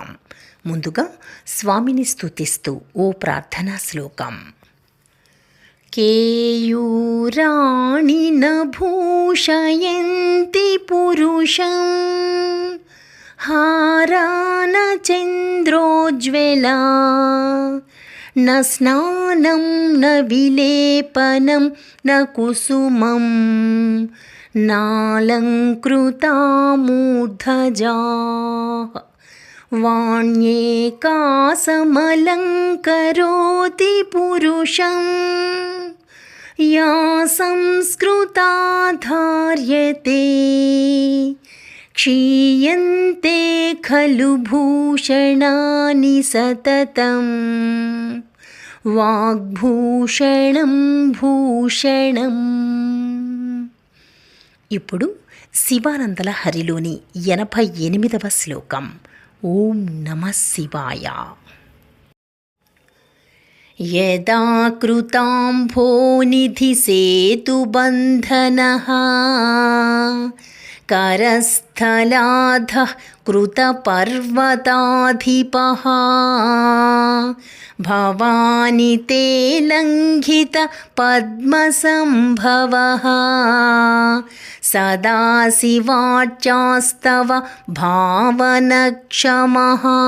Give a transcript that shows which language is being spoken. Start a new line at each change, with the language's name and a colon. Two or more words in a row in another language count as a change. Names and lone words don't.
Telugu: ముందుగా స్వామిని స్తుతిస్తూ ఓ ప్రార్థనా శ్లోకం.
Sanskrit: కేయూరాణి భూషయంతి పురుషం హారాన చంద్రోజ్వలా न स्नानं न विलेपनं न कुसुमं नालङ्कृता मूर्धजाः वाण्येकासमलङ्करोति पुरुषं या संस्कृता धार्यते क्षीयन्ते खलु भूषणानि सततम् వాగ్భూషణం భూషణం.
Telugu: ఇప్పుడు శివానందల హరిలోని 88వ శ్లోకం.
Sanskrit: ఓం నమః శివాయ. యదా కృతాంభోనిధి సేతుబంధనః కరస్థలాధః కృతపర్వతాధిపః భవాని తే లంఘిత పద్మసంభవః సదాశివార్చాస్తవ భావనక్షమః.